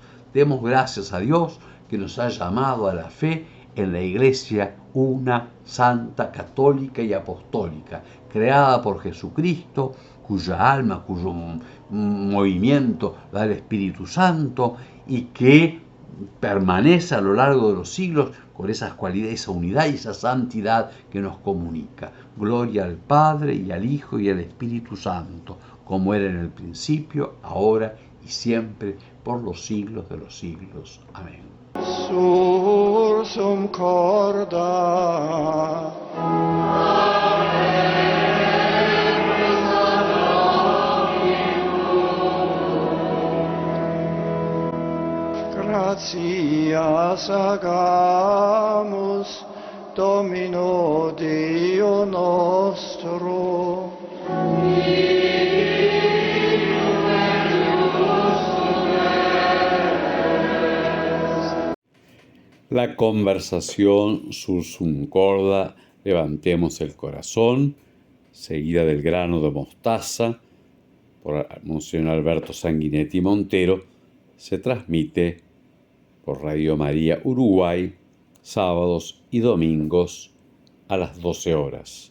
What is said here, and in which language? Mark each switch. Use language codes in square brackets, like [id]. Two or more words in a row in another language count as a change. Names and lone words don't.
[es] Demos gracias a Dios que nos ha llamado a la fe en la Iglesia una, santa, católica y apostólica, creada por Jesucristo, cuya alma, cuyo movimiento da el Espíritu Santo y que permanece a lo largo de los siglos con esas cualidades, esa unidad y esa santidad que nos comunica. Gloria al Padre y al Hijo y al Espíritu Santo, como era en el principio, ahora y siempre, por los siglos de los siglos. Amén. [la] Sursum corda. Gratias agamus Domino Deo nostro. [es] La conversación [la] sursum corda, [es] levantemos el corazón, seguida del grano de mostaza, por Monseñor Alberto Sanguinetti Montero, se transmite por Radio María Uruguay, sábados y domingos a las 12 horas.